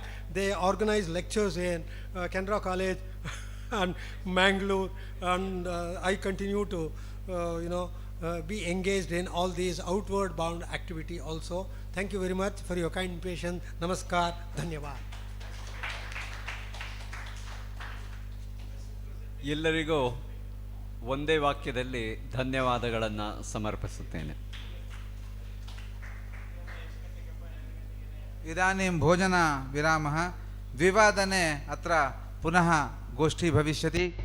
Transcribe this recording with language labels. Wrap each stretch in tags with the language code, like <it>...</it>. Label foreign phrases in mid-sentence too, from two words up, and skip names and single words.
<en>They organized lectures in Canara College and Mangalore, and I continue to be engaged in all these outward bound activity also. Thank you very much for your kind patience.</en> <hi>नमस्कार। धन्यवाद.</hi> <kn>ಎಲ್ಲರಿಗೂ ಒಂದೇ ವಾಕ್ಯದಲ್ಲಿ ಧನ್ಯವಾದಗಳನ್ನು ಸಮರ್ಪಿಸುತ್ತೇನೆ.</kn> <sa>इदानीं भोजन विरामः. द्विवादने अत्र पुनः गोष्ठी भविष्यति.</sa>